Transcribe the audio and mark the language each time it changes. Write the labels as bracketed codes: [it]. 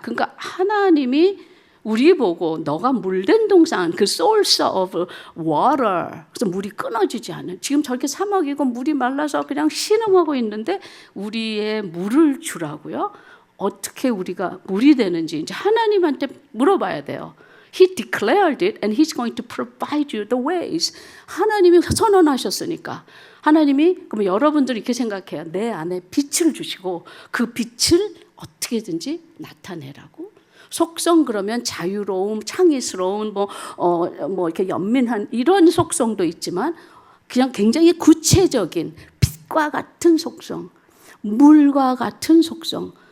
[ko] 그러니까 하나님이 우리 보고 너가 물된 동산, 그 [en] source of water, [ko] 그래서 물이 끊어지지 않는, 지금 저렇게 사막이고 물이 말라서 그냥 신음하고 있는데 우리의 물을 주라고요. 어떻게 우리가 물이 되는지 이제 하나님한테 물어봐야 돼요. [en] He declared it and He's going to provide you the ways. [ko] 하나님이 선언하셨으니까. 하나님이 그럼 여러분들이 이렇게 생각해요. 내 안에 빛을 주시고 그 빛을 어떻게든지 나타내라고. 속성 그러면 자유로움, 창의스러운 뭐 이렇게 연민한 이런 속성도 있지만 그냥 굉장히 구체적인 빛과 같은 속성, 물과 같은 속성.